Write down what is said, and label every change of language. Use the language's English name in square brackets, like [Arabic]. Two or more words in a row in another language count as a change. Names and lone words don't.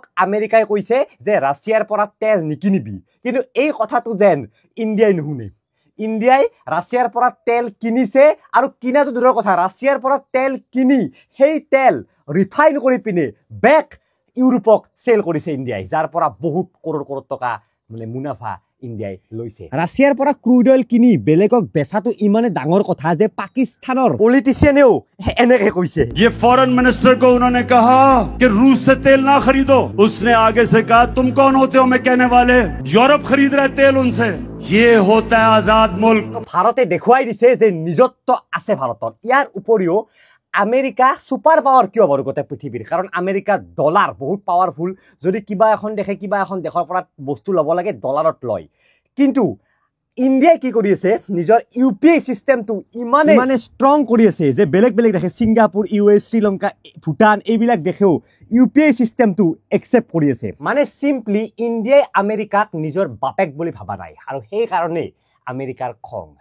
[Assamese] আমেৰিকাই কৈছে যে ৰাছিয়াৰ পৰা তেল নিকিনিবি কিন্তু এই কথাটো যেন ইণ্ডিয়াই নুশুনে ইণ্ডিয়াই ৰাছিয়াৰ পৰা তেল কিনিছে আৰু কিনাটো দূৰৰ কথা ৰাছিয়াৰ পৰা তেল কিনি সেই তেল ৰিফাইন কৰি পিনে বেক ইউৰোপক চেল কৰিছে ইণ্ডিয়াই যাৰ পৰা বহুত কৰোৰ টকা মানে মুনাফা ইণ্ডিয়াই লৈছে ৰাছিয়াৰ পৰা [English] crude oil [Assamese] কিনি বেলেগক বেচাটো ইমানে ডাঙৰ কথা যে পাকিস্তানৰ পলিটিচিয়ানেও এনেকে কৈছে [Urdu] یہ [English] foreign minister [Urdu] کو انہوں نے کہا کہ روس سے تیل نہ خریدو اس نے آگے سے کہا تم کون ہوتے ہو میں کہنے والے یورپ خرید رہے تیل ان سے یہ ہوتا ہے آزاد ملک [Assamese] ভাৰতে দেখুৱাই দিছে যে নিজত্ব আছে ভাৰতৰ ইয়াৰ উপৰিও আমেৰিকা [English] super power [Assamese] কিয় বাৰু গোটেই পৃথিৱীৰ কাৰণ আমেৰিকা ডলাৰ বহুত পাৱাৰফুল যদি কিবা এখন দেশৰ পৰা বস্তু ল'ব লাগে ডলাৰত লয় কিন্তু ইণ্ডিয়াই কি কৰি আছে নিজৰ ইউপিআই সিস্টেমটো ইমানে ষ্ট্ৰং কৰি আছে যে বেলেগ দেশে ছিংগাপুৰ ইউএছ শ্ৰীলংকা ভূটান এইবিলাক দেশেও ইউপিআই সিস্টেমটো একচেপ্ট কৰি আছে মানে সিম্পলি ইণ্ডিয়াই আমেৰিকাক নিজৰ বাপেক বুলি ভাবা নাই আৰু সেই কাৰণে আমেৰিকাৰ খং